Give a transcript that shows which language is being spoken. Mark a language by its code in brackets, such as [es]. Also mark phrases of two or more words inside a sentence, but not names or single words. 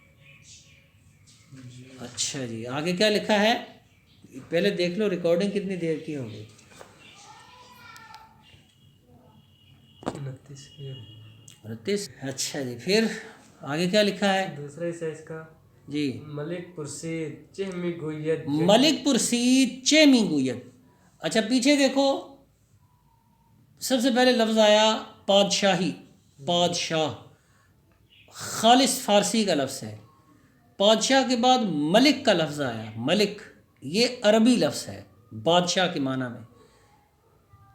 [ur] اچھا جی آگے کیا لکھا ہے، پہلے دیکھ لو ریکارڈنگ کتنی دیر کی ہوگی. 29. اچھا جی پھر آگے کیا لکھا ہے دوسرے سائز کا جی، [fa] ملک پرسید چہمی گوید، ملک پرسید چیمی گوید. [ur] اچھا پیچھے دیکھو، سب سے پہلے لفظ آیا پادشاہی، بادشاہ، خالص فارسی کا لفظ ہے. بادشاہ کے بعد ملک کا لفظ آیا، ملک یہ عربی لفظ ہے بادشاہ کے معنی میں.